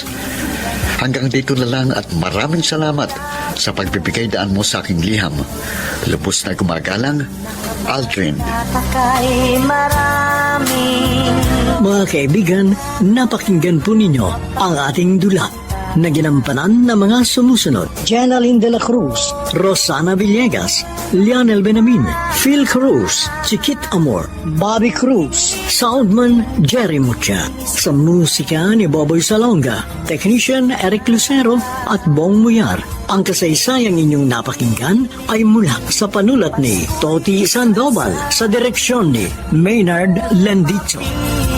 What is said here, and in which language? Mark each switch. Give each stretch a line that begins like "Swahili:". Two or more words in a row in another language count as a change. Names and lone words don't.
Filipino: Hanggang dito na lang at maraming salamat sa pagbibigay daan mo sa aking liham. Lubos na gumagalang, Aldrin. Mga kaibigan, napakinggan po ninyo ang ating dula na ginampanan ng mga sumusunod. Jenaline de la Cruz, Rosana Villegas, Lionel Benamin, Phil Cruz, Chiquit Amor, Bobby Cruz, Soundman Jerry Mucha. Sa musika ni Boboy Salonga, Technician Eric Lucero at Bong Muyar. Ang kasaysayang inyong napakinggan ay mula sa panulat ni Toti Sandoval sa direksyon ni Maynard Landicho.